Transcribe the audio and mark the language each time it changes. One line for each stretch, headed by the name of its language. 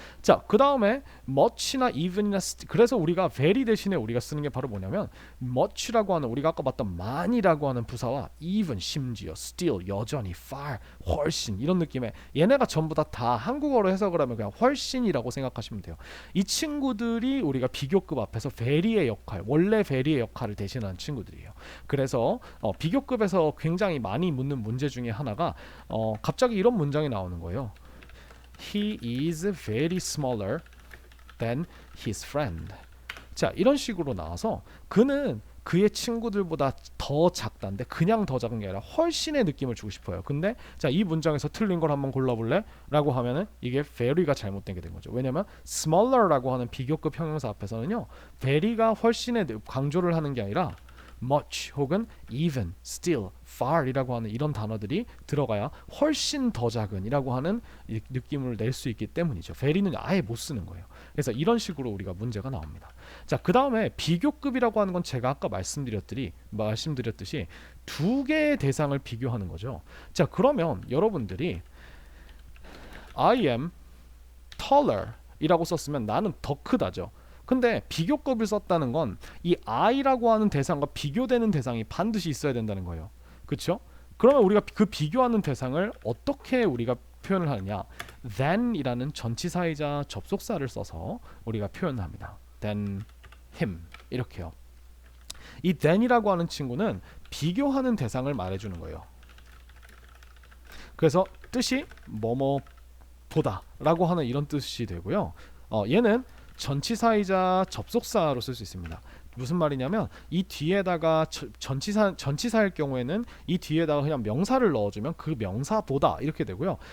Korean: 자, 그 다음에 much나 even이나 그래서 우리가 very 대신에 우리가 쓰는 게 바로 뭐냐면 much라고 하는 우리가 아까 봤던 많이라고 하는 부사와 even 심지어 still 여전히 far 훨씬 이런 느낌의 얘네가 전부 다 한국어로 해석을 하면 그냥 훨씬이라고 생각하시면 돼요. 이 친구들이 우리가 비교급 앞에서 very의 역할 원래 very의 역할을 대신하는 친구들이에요. 그래서 비교급에서 굉장히 많이 묻는 문제 중에 하나가 갑자기 이런 문장이 나오는 거예요.
English: He is very smaller than his friend.
Korean: 자, 이런 식으로 나와서 그는 그의 친구들보다 더 작다인데 그냥 더 작은 게 아니라 훨씬의 느낌을 주고 싶어요. 근데 자, 이 문장에서 틀린 걸 한번 골라볼래? 라고 하면은 이게 very가 잘못된 게 된 거죠. 왜냐면 smaller라고 하는 비교급 형용사 앞에서는요 very가 훨씬의 강조를 하는 게 아니라 much 혹은 even, still, far 이라고 하는 이런 단어들이 들어가야 훨씬 더 작은 이라고 하는 느낌을 낼 수 있기 때문이죠. very는 아예 못 쓰는 거예요. 그래서 이런 식으로 우리가 문제가 나옵니다. 자, 그 다음에 비교급이라고 하는 건 제가 아까 말씀드렸듯이 두 개의 대상을 비교하는 거죠. 자, 그러면 여러분들이
English: I am taller
Korean: 이라고 썼으면 나는 더 크다죠. 근데 비교급을 썼다는 건 이 I라고 하는 대상과 비교되는 대상이 반드시 있어야 된다는 거예요. 그렇죠? 그러면 우리가 그 비교하는 대상을 어떻게 우리가 표현을 하느냐? than이라는 전치사이자 접속사를 써서 우리가 표현을 합니다.
English: than him
Korean: 이렇게요. 이 than이라고 하는 친구는 비교하는 대상을 말해주는 거예요. 그래서 뜻이 뭐뭐보다 라고 하는 이런 뜻이 되고요. 얘는 전치사이자 접속사로 쓸 수 있습니다. 무슨 말이냐면 이 뒤에다가 전치사일 경우에는 이 뒤에다가 그냥 명사를 넣어주면 그 명사보다 이렇게 되고요.